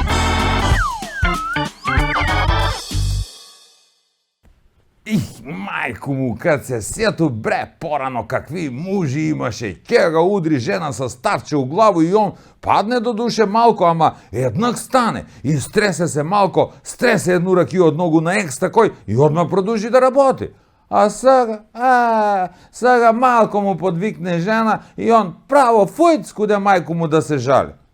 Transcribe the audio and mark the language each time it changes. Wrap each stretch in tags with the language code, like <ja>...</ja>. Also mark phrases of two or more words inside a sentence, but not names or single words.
<sr>Мајко Майку му, kad се сету, бре, порано какви мужи имаше, ке ga udri žena sa stavče u glavu i on padne do duše malko, ama jednak stane i strese se malko, strese jednu rakiju od nogu na eks takoj i odmah produži da raboti. A sada malko mu podvikne žena i on pravo fujc kude majku mu da se žali.</sr>